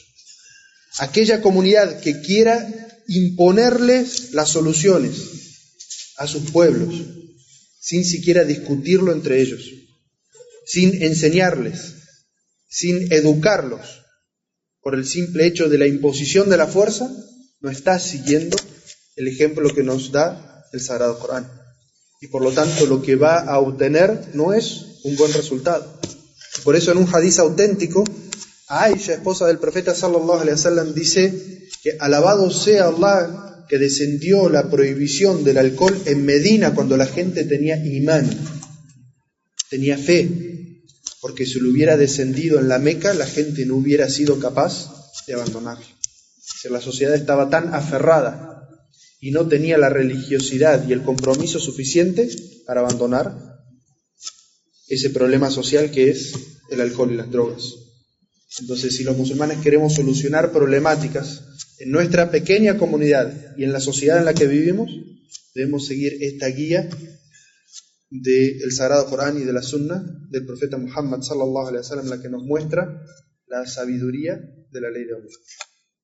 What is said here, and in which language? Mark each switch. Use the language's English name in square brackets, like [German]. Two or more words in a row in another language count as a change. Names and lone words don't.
[Spanish] Aquella comunidad que quiera imponerles las soluciones a sus pueblos sin siquiera discutirlo entre ellos, sin enseñarles, sin educarlos, por el simple hecho de la imposición de la fuerza, no está siguiendo el ejemplo que nos da el Sagrado Corán. Y por lo tanto lo que va a obtener no es un buen resultado. Por eso en un hadiz auténtico, Aisha, esposa del profeta [Arabic] صلى الله عليه وسلم, [Spanish] dice que alabado sea Allah que descendió la prohibición del alcohol en Medina cuando la gente tenía imán, tenía fe, porque si lo hubiera descendido en la Meca, la gente no hubiera sido capaz de abandonarlo. Si la sociedad estaba tan aferrada y no tenía la religiosidad y el compromiso suficiente para abandonar ese problema social que es el alcohol y las drogas. Entonces, si los musulmanes queremos solucionar problemáticas en nuestra pequeña comunidad y en la sociedad en la que vivimos, debemos seguir esta guía del Sagrado Corán y de la Sunna del profeta Muhammad [Arabic] صلى الله عليه وسلم, [Spanish] la que nos muestra la sabiduría de la ley de Allah.